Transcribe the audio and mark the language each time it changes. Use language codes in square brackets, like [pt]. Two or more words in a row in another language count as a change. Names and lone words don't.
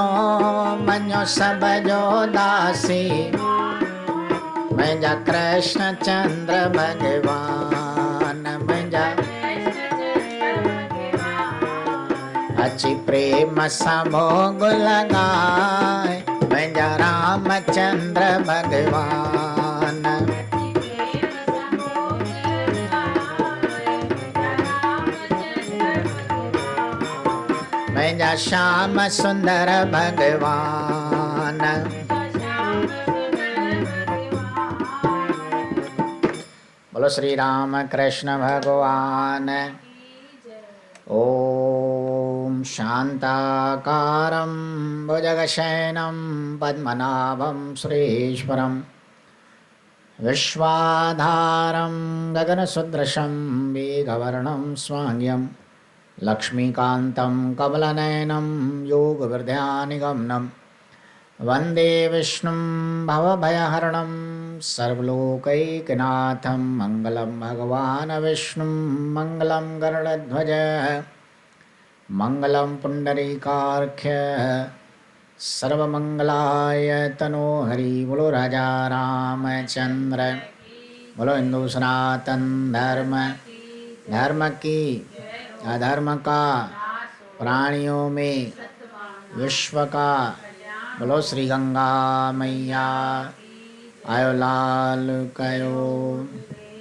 [sd] मञो सभ जो दासी मुंहिंजा कृष्ण चंद्र भगवान। मुंहिंजा अची प्रेम सां भोग लगाए मुंहिंजा रामचंद्र भगवान। मुंहिंजा श्याम सुंदर भगवान। [hi] बोलो श्री राम कृष्ण भगवान। [sa] ओम शांताकारं भुजगशयनं पद्मनाभं सुरेश्वरं विश्वाधारं गगनसदृशं मेघवर्णं स्वांग्यं लक्ष्मीकान्तं कमलनयनं योगवृद्ध्यानिगमनं वन्दे विष्णुं भवभयहरणं सर्वलोकैकनाथं मङ्गलं भगवान् विष्णुं मङ्गलं गरुडध्वज मङ्गलं पुण्डरीकार्क्ष्य सर्वमंगलाय तनो हरि। [hi] बोलो राजा रामचंद्र, बोलो हिंदू सनातन धर्म, धर्म की अधर्म का प्राणियों में विश्व का। बोलो श्री गंगा मैया [sd] आयो लाल कयो।